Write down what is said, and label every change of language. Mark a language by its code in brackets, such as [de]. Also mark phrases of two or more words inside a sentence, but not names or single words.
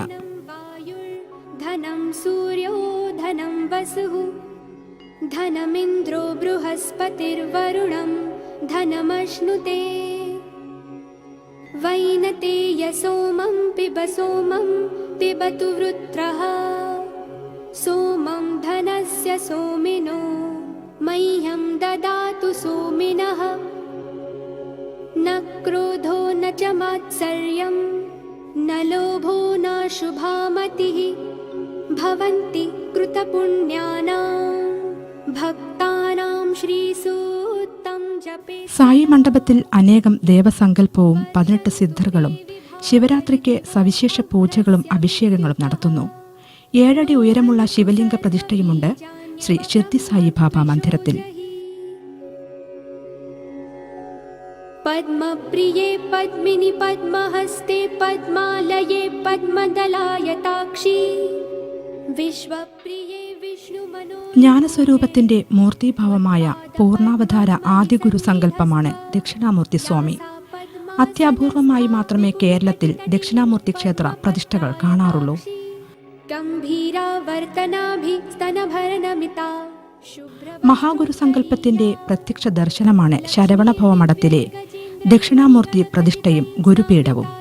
[sa] ധനം സൂര്യോ ധനം വസുഃ ധനമിന്ദ്രോ ബൃഹസ്പതിർവരുണം ധനമശ്നുതേ വൈനതേയ സോമം പിബതു വൃത്രഃ സോമം ധനസ്യ സോമിനോ മह्यं ദദാതു സോമിനഃ न क्रोधो न च मात्सर्यं न लोभो न शुभामतिः भवन्ति कृतपुण्यानां भक्तानां श्रीसूक्तं जपे. [ml] സായി മണ്ഡപത്തിൽ അനേകം ദേവസങ്കല്പവും 18 സിദ്ധറുകളും ശിവരാത്രിക്ക് സവിശേഷ പൂജകളും അഭിഷേകങ്ങളും നടത്തുന്നു. 7 അടി ഉയരമുള്ള ശിവലിംഗ പ്രതിഷ്ഠയുമുണ്ട് ശ്രീ ഷിർദി സായി ബാബ മന്ദിരത്തിൽ. [sa] पद्मप्रिये पद्मिनि पद्महस्ते पद्मालये पद्मदलायताक्षी विश्वप्रिये विष्णुमनो. [ml] ജ്ഞാനസ്വരൂപത്തിന്റെ മൂർത്തിഭാവമായ പൂർണ്ണാവതാര ആദിഗുരു സങ്കല്പമാണ് ദക്ഷിണാമൂർത്തി സ്വാമി. അത്യപൂർവമായി മാത്രമേ കേരളത്തിൽ ദക്ഷിണാമൂർത്തി ക്ഷേത്ര പ്രതിഷ്ഠകൾ കാണാറുള്ളൂ. മഹാഗുരു സങ്കല്പത്തിന്റെ പ്രത്യക്ഷ ദർശനമാണ് ശരവണഭവമഠത്തിലെ ദക്ഷിണാമൂർത്തി പ്രതിഷ്ഠയും ഗുരുപീഠവും.